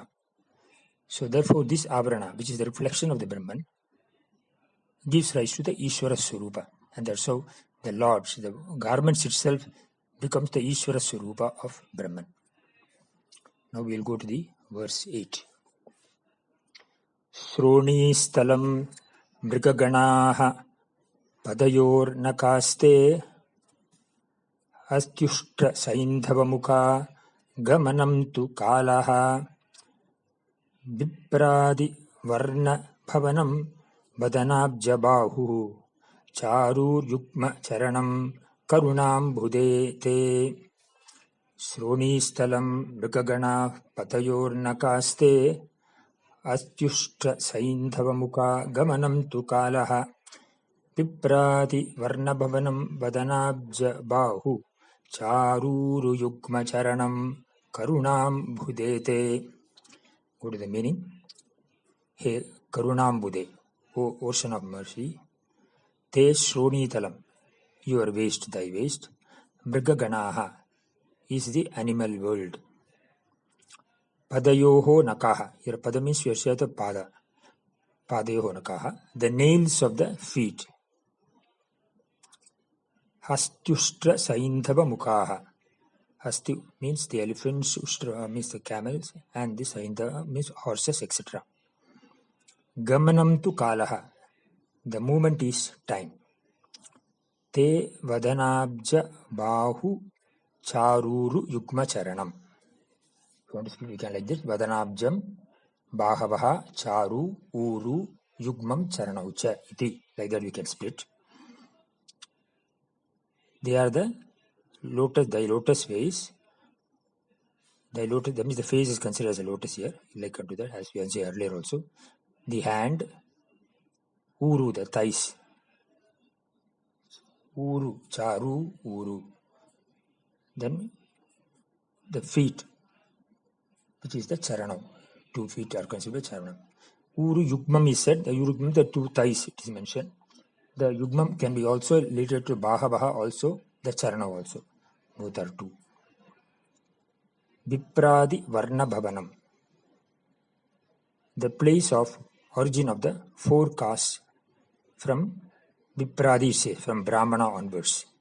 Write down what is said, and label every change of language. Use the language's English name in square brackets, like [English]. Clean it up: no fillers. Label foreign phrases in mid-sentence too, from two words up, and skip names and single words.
[English] So therefore this Avarana, which is the reflection of the Brahman, gives rise to the Ishvara Swarupa. And that's how the Lord, the garments itself becomes the Ishvara Swarupa of Brahman. Now we will go to the verse 8. [Sanskrit] श्रोणि स्तलम् मृगगणः पादयोर् नखास्ते अस्त्युष्ट्र सैन्धवमुख गमनम् तु कालः विप्रादि वर्ण भवनम् वदनाब्जबाहु चारुर् युक्म चरणम् करुणम् भुधेते. श्रोणि स्तलम् मृगगण पतयोर् नखास्ते अस्त्युष्ट्र सैन्धवमुख गमनम् तु कालः पिप्रति वर्णभवनम् वदनाब्जबाहु चारुरु युक्म चरणम् करुणम् भुधेते. [English] Go to the meaning. [Sanskrit] हे करुणम् भुधे, [English] O ocean of mercy, [Sanskrit] ते श्रोणि तलम्, [English] your waist, thy waist, mrigaganaha is the animal world. [Sanskrit] पादयोः नखः, [English] your pada means your shirt of pada. [Sanskrit] पादयोः नखः, [English] the nails of the feet. [Sanskrit] हस्त्युष्ट्र सैन्धव मुखः. [English] Hasti means the elephants, Ushtra means the camels, and the saindhava means horses, etc. [Sanskrit] गमनम् तु कालः, [English] the movement is time. [Sanskrit] ते वदनाब्ज बाहु चारुरु युक्म चरणम्. [English] If you want to speak, we can like this. [Sanskrit] वदनाब्जम् बाहवः चारु उरु युग्मम् चरणौच इति. [English] Like that we can split. They are the lotus face. That means the face is considered as a lotus here. Like unto that, as we have said earlier also. The hand, uru, the thighs. [Sanskrit] उरु, चारु, उरु. [English] Then the feet, which is the charanam. 2 feet are considered charanam. [Sanskrit] उरु युग्मम् [English] is said. The yugmam, the 2 thighs, it is mentioned. The yugmam can be also related to Baha also, the Charana also. Both are 2. [Sanskrit] विप्रादि वर्ण भवनम्, [English] the place of origin of the 4 castes from Vipradi, say, from Brahmana onwards.